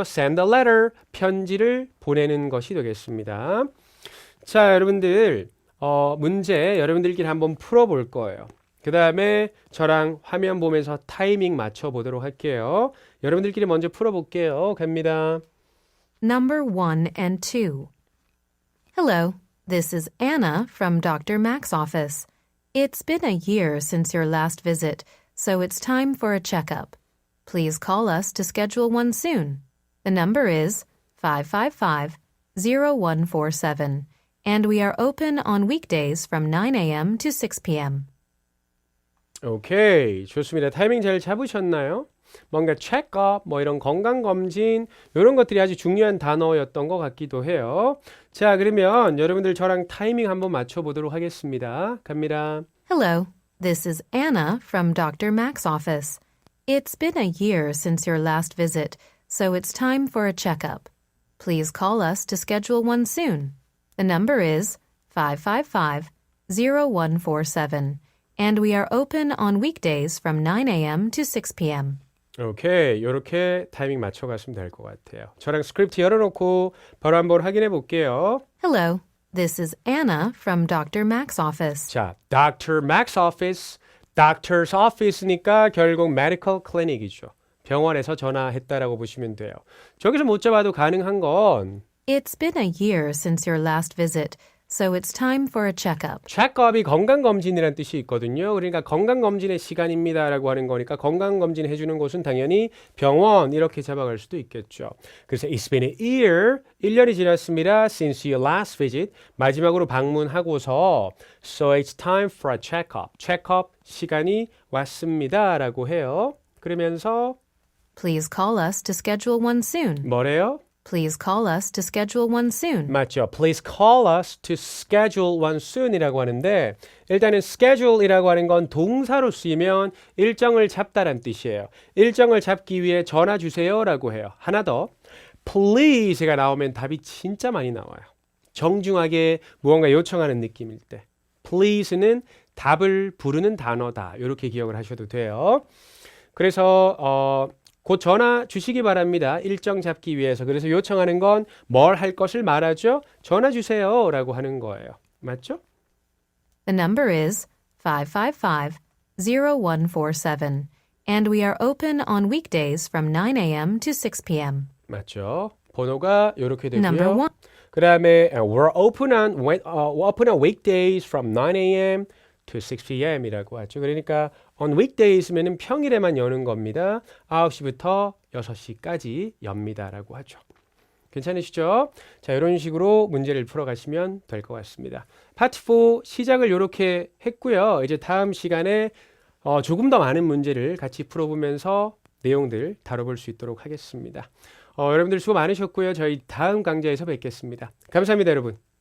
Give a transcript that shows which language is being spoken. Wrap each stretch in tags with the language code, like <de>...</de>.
<en>send a letter</en> <ko>편지를 보내는 것이 되겠습니다. 자, 여러분들 문제 여러분들끼리 한번 풀어볼 거예요. 그 다음에 저랑 화면 보면서 타이밍 맞춰보도록 할게요. 여러분들끼리 먼저 풀어볼게요. 갑니다.</ko> <en>Number 1 and 2. Hello, this is Anna from Dr. Mac's office. It's been a year since your last visit, so it's time for a checkup. Please call us to schedule one soon. The number is 555-0147. And we are open on weekdays from 9 a.m. to 6 p.m.</en> <ko>오케이, 좋습니다. 타이밍 잘 잡으셨나요? 뭔가 체크업, 뭐 이런 건강검진 이런 것들이 아주 중요한 단어였던 것 같기도 해요. 자, 그러면 여러분들 저랑 타이밍 한번 맞춰보도록 하겠습니다. 갑니다.</ko> <en>Hello, this is Anna from Dr. Mac's office. It's been a year since your last visit, so it's time for a checkup. Please call us to schedule one soon. The number is 555-0147, and we are open on weekdays from 9 a.m. to 6 p.m.</en> <ko>오케이, 이렇게 타이밍 맞춰갔으면 될 것 같아요. 저랑 스크립트 열어놓고 바로 한번 확인해 볼게요.</ko> <en>Hello, this is Anna from Dr. Mac's office.</en> <ko>자, Dr. Mac's office,</ko> <en>Doctor's office</en> <ko>니까 결국</ko> <en>medical clinic</en> <ko>이죠. 병원에서 전화했다라고 보시면 돼요. 저기서 못 잡아도 가능한 건</ko> <en>It's been a year since your last visit, so it's time for a checkup.</en> <ko>check-up이 건강검진이라는 뜻이 있거든요. 그러니까 건강검진의 시간입니다라고 하는 거니까 건강검진 해주는 곳은 당연히 병원 이렇게 잡아갈 수도 있겠죠. 그래서</ko> <en>it's been a year,</en> <ko>1년이 지났습니다.</ko> <en>since your last visit,</en> <ko>마지막으로 방문하고서</ko> <en>so it's time for a checkup.</en> <ko>check-up 시간이 왔습니다라고 해요. 그러면서</ko> <en>Please call us to schedule one soon.</en> <ko>뭐래요?</ko> <en>Please call us to schedule one soon.</en> <ko>맞죠.</ko> <en>Please call us to schedule one soon</en> <ko>이라고 하는데 일단은 schedule이라고 하는 건 동사로 쓰이면 일정을 잡다란 뜻이에요. 일정을 잡기 위해 전화 주세요라고 해요. 하나 더. Please가 나오면 답이 진짜 많이 나와요. 정중하게 무언가 요청하는 느낌일 때. Please는 답을 부르는 단어다. 이렇게 기억을 하셔도 돼요. 그래서 곧 전화 주시기 바랍니다. 일정 잡기 위해서. 그래서 요청하는 건 뭘 할 것을 말하죠? 전화 주세요 라고 하는 거예요. 맞죠?</ko> <en>The number is 555-0147, and we are open on weekdays from 9 a.m. to 6 p.m.</en> <ko>맞죠? 번호가 이렇게</ko> <en>Number</en> <ko>되고요.</ko> <en>one.</en> <ko>그 다음에</ko> <en>we're open on weekdays from 9 a.m. to 6 p.m.</en> <ko>이라고 하죠. 그러니까 on weekdays면은 평일에만 여는 겁니다. 9시부터 6시까지 엽니다라고 하죠. 괜찮으시죠? 자, 이런 식으로 문제를 풀어가시면 될 것 같습니다. 파트 4 시작을 이렇게 했고요. 이제 다음 시간에 조금 더 많은 문제를 같이 풀어보면서 내용들 다뤄볼 수 있도록 하겠습니다. 여러분들 수고 많으셨고요. 저희 다음 강좌에서 뵙겠습니다. 감사합니다, 여러분.</ko>